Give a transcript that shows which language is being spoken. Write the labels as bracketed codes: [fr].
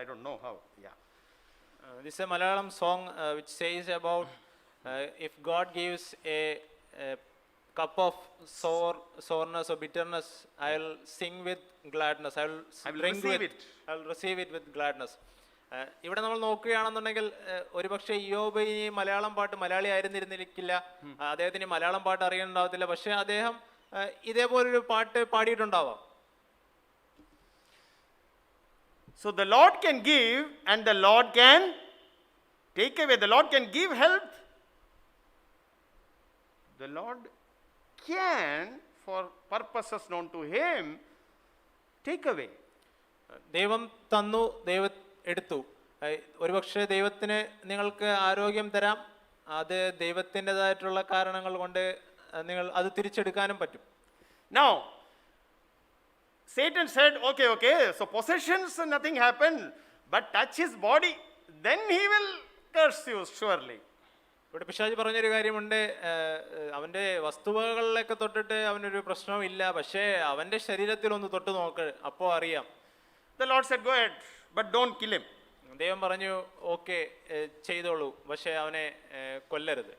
[en] I don't know how. Yeah. This is a Malayalam song which says about if God gives a cup of soreness or bitterness, I'll sing with gladness. I will receive it with gladness. [ml] ഇവിടെ നമ്മൾ നോക്കുകയാണെന്നുണ്ടെങ്കിൽ ഒരുപക്ഷെ ഇയ്യോബ് ഈ മലയാളം പാട്ട് മലയാളി ആയിരുന്നിരുന്നിരിക്കില്ല, അദ്ദേഹത്തിന് മലയാളം പാട്ട് അറിയാനുണ്ടാവത്തില്ല, പക്ഷെ അദ്ദേഹം ഇതേപോലൊരു പാട്ട് പാടിയിട്ടുണ്ടാവാം. [en] So the Lord can give and the Lord can take away. The Lord can give health. The Lord can, for purposes known to Him, take away. [ml] ദൈവം തന്നു, ദൈവം എടുത്തു. ഒരുപക്ഷെ ദൈവത്തിന് നിങ്ങൾക്ക് ആരോഗ്യം തരാം, അത് ദൈവത്തിൻ്റെതായിട്ടുള്ള കാരണങ്ങൾ കൊണ്ട് നിങ്ങൾ അത് തിരിച്ചെടുക്കാനും പറ്റും. [en] Now, Satan said, okay, so possessions, nothing happened, but touch his body, then he will curse you surely. [ml] ഇവിടെ പിശാച് പറഞ്ഞൊരു കാര്യമുണ്ട്, അവൻ്റെ വസ്തുവകളിലൊക്കെ തൊട്ടിട്ട് അവനൊരു പ്രശ്നവും ഇല്ല, പക്ഷേ അവൻ്റെ ശരീരത്തിൽ ഒന്ന് തൊട്ട് നോക്ക്, അപ്പോൾ അറിയാം. [en] The Lord said, go ahead, but don't kill him. [ml] ദൈവം പറഞ്ഞു, ഓക്കെ ചെയ്തോളൂ, പക്ഷേ അവനെ കൊല്ലരുത്.